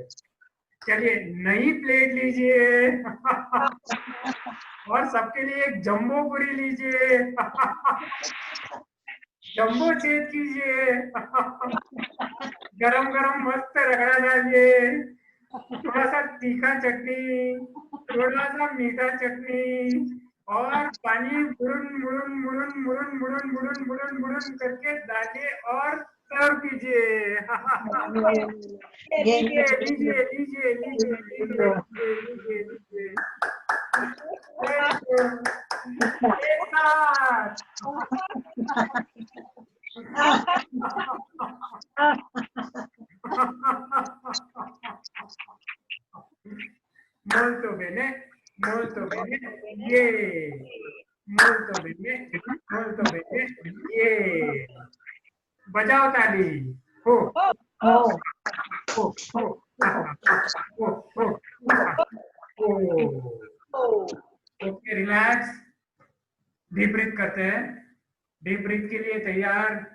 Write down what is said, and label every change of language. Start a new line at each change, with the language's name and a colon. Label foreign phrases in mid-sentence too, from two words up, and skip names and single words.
Hindi: चलिए नई प्लेट लीजिए और सबके लिए एक जंबो पूरी लीजिए, जंबो छेद कीजिए, गरम गरम मस्त रगड़ा डालिए, थोड़ा सा तीखा चटनी, थोड़ा सा मीठा चटनी और पानी बुड़ुन बुड़ुन बुड़ुन बुड़ुन बुड़ुन बुड़ुन बुड़ुन बुड़ुन करके डालिए और सर्व कीजिए। लीजिए लीजिए लीजिए लीजिए लीजिए लीजिए लीजिए।
English: very good,
Hindi: एक साथ।
Italian: molto bene, molto bene, yeah, molto bene, molto bene, yeah।
Hindi: बजाओ ताली। हो हो हो हो हो हो।
English: okay relax, deep breath
Hindi: करते हैं।
English: deep breath
Hindi: के लिए तैयार।